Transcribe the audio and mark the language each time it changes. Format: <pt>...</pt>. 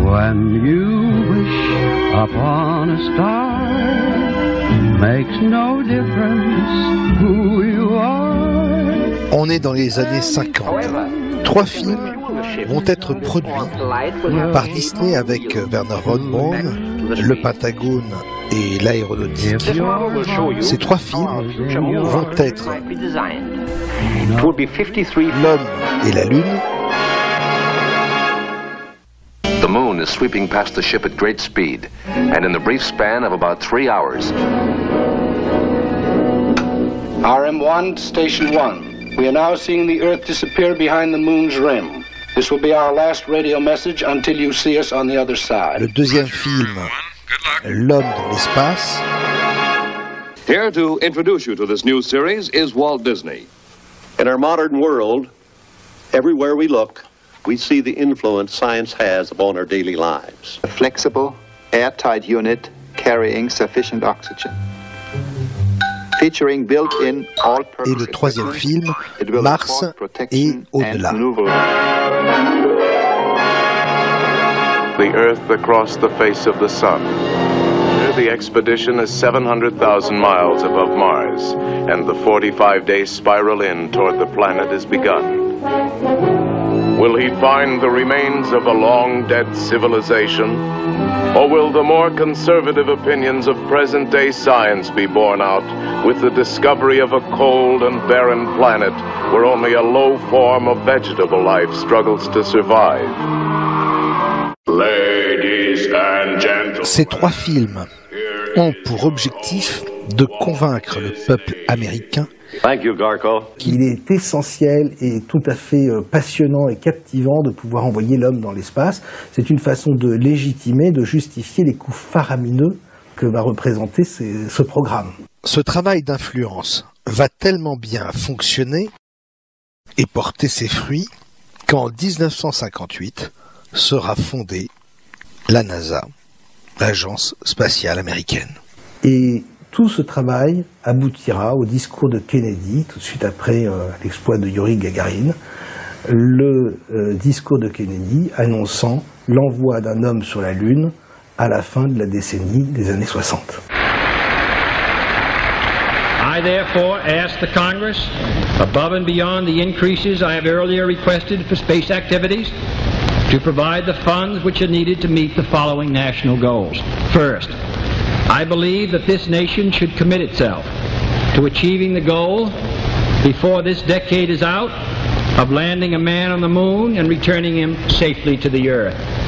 <en>When you wish upon a star, makes no difference who you are.</en> <fr>On est dans les années 50. 3 films vont être produits par Disney avec Wernher von Braun, le Pentagone et l'aéronautique. Ces 3 films vont être L'homme et la Lune.</fr> <en>The moon is sweeping past the ship at great speed, and in the brief span of about 3 hours. RM1, Station 1. We are now seeing the Earth disappear behind the moon's rim. This will be our last radio message until you see us on the other side.</en> <fr>Le deuxième film, L'homme dans l'espace.</fr> <en>Here to introduce you to this new series is Walt Disney. In our modern world, everywhere we look, we see the influence science has upon our daily lives. A flexible, airtight unit carrying sufficient oxygen. Featuring built-in all-purpose.</en> <fr>Et le troisième film, Mars et au-delà.</fr> <en>The Earth across the face of the Sun. The expedition is 700,000 miles above Mars, and the 45-day spiral in toward the planet is begun. Will he find the remains of a long-dead civilization? Or will the more conservative opinions of present-day science be borne out with the discovery of a cold and barren planet where only a low form of vegetable life struggles to survive? Ladies and gentlemen.</en> <fr>Ces 3 films ont pour objectif de convaincre le peuple américain qu'il est essentiel et tout à fait passionnant et captivant de pouvoir envoyer l'homme dans l'espace. C'est une façon de légitimer, de justifier les coûts faramineux que va représenter ce programme. Ce travail d'influence va tellement bien fonctionner et porter ses fruits qu'en 1958 sera fondée la NASA, l'agence spatiale américaine. Et tout ce travail aboutira au discours de Kennedy, tout de suite après l'exploit de Yuri Gagarin, le discours de Kennedy annonçant l'envoi d'un homme sur la Lune à la fin de la décennie des années 60.</fr> <en>I therefore ask the Congress, above and beyond the increases I have earlier requested for space activities, to provide the funds which are needed to meet the following national goals. First, I believe that this nation should commit itself to achieving the goal, before this decade is out, of landing a man on the moon and returning him safely to the Earth.</en>